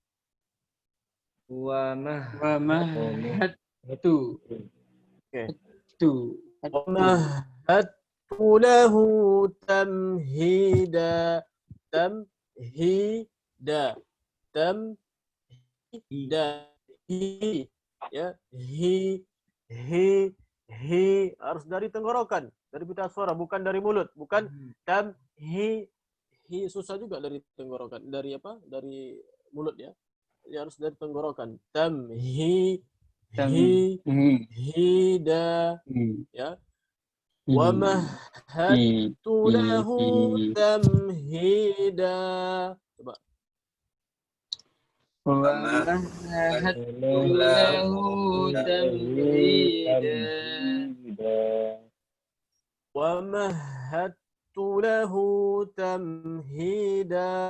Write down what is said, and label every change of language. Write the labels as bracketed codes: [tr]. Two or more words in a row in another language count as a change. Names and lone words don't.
[ar] Wa mahhattu. [id] Oke. Tu. [ar] مهدت له تمهيدا. تمهيدا. تمهيدا. Hi. Ya. [id] Hi harus dari tenggorokan, dari pita suara, bukan dari mulut, bukan hi susah juga dari tenggorokan, dari apa? Dari mulut ya. Ya harus dari tenggorokan. Hida ya. [ar] ومهدت له تمهيدا. [id] Coba. [ar] ومهدت له تمهيدا. ومهدت له تمهيدا.